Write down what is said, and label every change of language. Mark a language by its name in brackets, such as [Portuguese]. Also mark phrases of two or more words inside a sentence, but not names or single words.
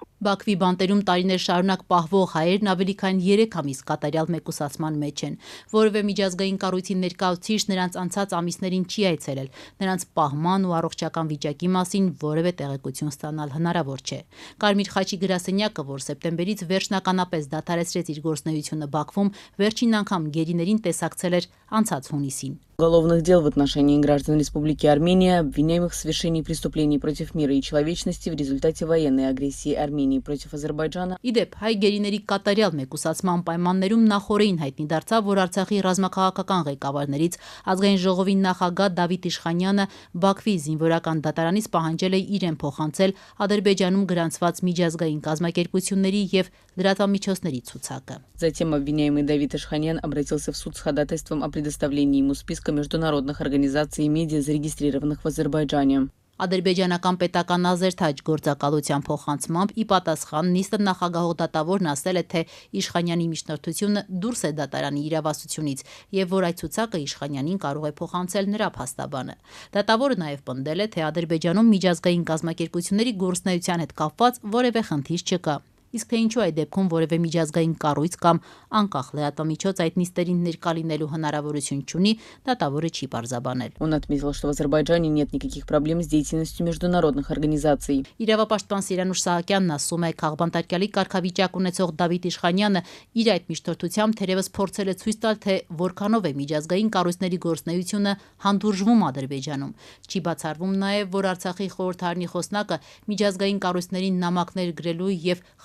[Armenian] Բաքվի բանտերում տարիներ շարունակ պահվող հայերն ավելի քան 3 ամիս կատարյալ մեկուսացման մեջ են։ Որևէ միջազգային կառույցի ներկայացուցիչ նրանց անցած ամիսներին չի այցելել, նրանց պահման ու առողջական վիճակի մասին որևէ տեղեկություն ստանալ հնարավոր չէ։ Կարմիր խաչի գրասենյակը, որ սեպտեմբերից վերջնականապես դադարեցրեց իր գործունեությունը Բաքվում, վերջին անգամ գերիներին տեսակցել էր անցած հունիսին։ [Russian] Уголовных дел в отношении граждан Республики Армения, обвиняемых в совершении преступлений против мира и человечности в результате военной агрессии Армении против Азербайджана. [Armenian] Իդեպ, հայ գերիների կատարյալ մեկուսացման պայմաններում նախորդին հայտնի դարձավ, որ Արցախի ռազմաքաղաքական ղեկավարներից ազգային ժողովի նախագահ Դավիթ Իշխանյանը Բաքվի զինվորական դատարանից պահանջել է իրեն փոխանցել Ադրբեջանում գրանցված միջազգային կազմակերպությունների եւ լրատվամիջոցների ցուցակը։ [Russian] Затем обвиняемый Давид Ишханян обратился в суд с ходатайством о предоставлении ему списка международных организаций и медиа, зарегистрированных в Азербайджане. [Armenian] Ադրբեջանական պետական ազերթաջ գործակալության փոխանցմամբ ի պատասխան նիստը նախագահող դատավորն ասել է, թե Իշխանյանի միջնորդությունը դուրս է դատարանի իրավասությունից եւ որ այդ ցուցակը Իշխանյանին կարող է փոխանցել նրա փաստաբանը։ Դատավորը նաեւ պնդել է, թե Ադրբեջանում միջազգային կազմակերպությունների գործունեության հետ կապված որևէ խնդիր չկա։ Իսկ թե ինչու այդ դեպքում որևէ միջազգային կառույց կամ անկախ լրատվամիջոց այդ նիստերին ներկա լինելու հնարավորություն չունի, դատավորը չի պարզաբանել։ [Russian] Он отметил, что в Азербайджане нет никаких проблем с деятельностью международных организаций. [Armenian] Իրավապաշտպան Սիրանուշ Սահակյանն ասում է, քաղբանտարկյալի կարգավիճակ ունեցող Դավիթ Իշխանյանը իր այդ միջնորդությամբ թերևս փորձել է ցույց տալ, թե որքանով է միջազգային կառույցների գործունեությունը հանդուրժվում Ադրբեջանում։ Չի բացառվում նաև, որ Արցախի խորհրդարանի խոսնակը միջազգային կառույցներին նամակներ գրելու եւ